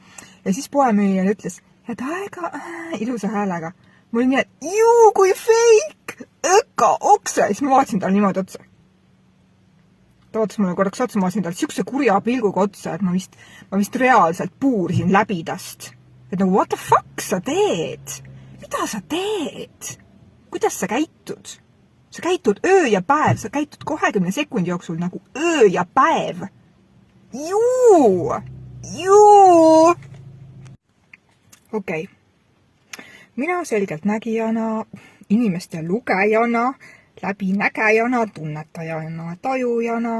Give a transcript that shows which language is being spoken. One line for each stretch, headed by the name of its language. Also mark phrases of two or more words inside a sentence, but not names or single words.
Estonian: Ja siis poemüüja ütles, head aega, ilusa häälega. Mul oli nii, et kui fake, öka, okse. Ja siis ma vaatasin tal niimoodi otsa. Ta vaatas mulle korraks otsa, ma vaatasin tal siukse kurja pilguga otsa, et ma vist reaalselt puurisin läbi tast. Et nagu,
English: what the fuck
Estonian: sa teed? Mida sa teed? Kuidas sa käitud? Sa käitud öö ja päev, sa käitud 20 sekundi jooksul nagu öö ja päev. Okei. Mina selgelt nägijana, inimeste lugejana, läbinägejana, tunnetajana, tajujana.